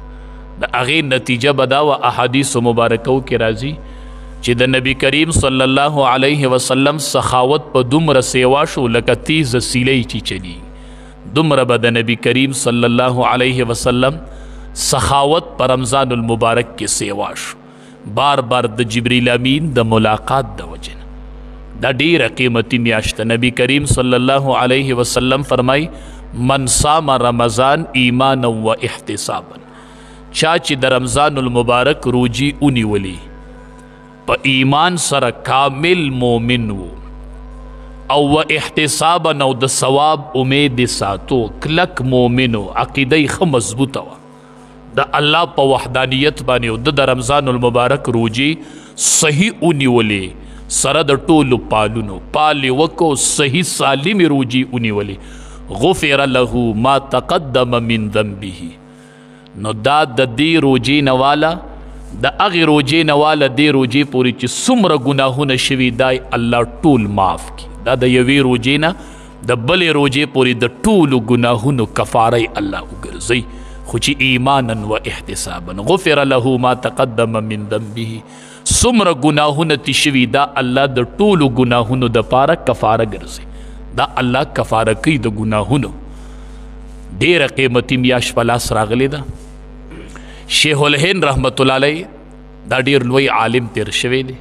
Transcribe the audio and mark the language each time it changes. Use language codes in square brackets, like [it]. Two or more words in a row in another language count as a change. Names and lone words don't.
[ps] د هغې نتیجه به دا و احادیث مبارکو کې راځي چې د نبی کریم [ar] صلی الله علیه وسلم [ps] سخاوت په دومره سیوا شو لکه تیز سیلی چې چلی. دومره به د نبی کریم [ar] صلی الله علیه وسلم [ps] سخاوت پر رمضان المبارک کې سیوا شو، بار بار د جبریل امین د ملاقات د وجه نه. دا ډیره قیمتي میاشت. نبی کریم [ar] صلی الله علیه وسلم [ps] فرمای [ar] من صام رمضان ایمانا و احتسابا، [ps] چا چې د رمضان المبارک روجی اونیولی په ایمان سره کامل مومن و او [ar] و احتسابا [ps] او د ثواب امید ساتو، کلک مومن و عقیده ښه مضبوطه وه د الله په وحدانیت باندې او د رمضان المبارک روجی صحیح اونیولې سره د ټولو پالونو پالې وکو صحیح سالم روجی اونیولې [ar] غفر له ما تقدم من ذنبه. [ps] نو دا د دې روجی نواله د هغې روجی نواله دې روجی پورې چې څومره ګناهونه شوي دای الله ټول معاف کړي. دا د یوې روجی نه د بلې روجی پورې د ټولو ګناهونو کفاره الله وګرځوي، خو چې [ar] ایمانا و احتسابا غفر له ما تقدم من ذنبه. [ps] څومره ګناهونه تی شوي دا الله د ټولو ګناهونو دپاره کفاره ګرځي. دا الله کفاره کوي د ګناهونو. ډیره قیمتي میاشت په لاس راغلی ده. شیخ الهند [ar] رحمت الله علیه [ps] دا ډیر لوی عالم تیر شوی دی.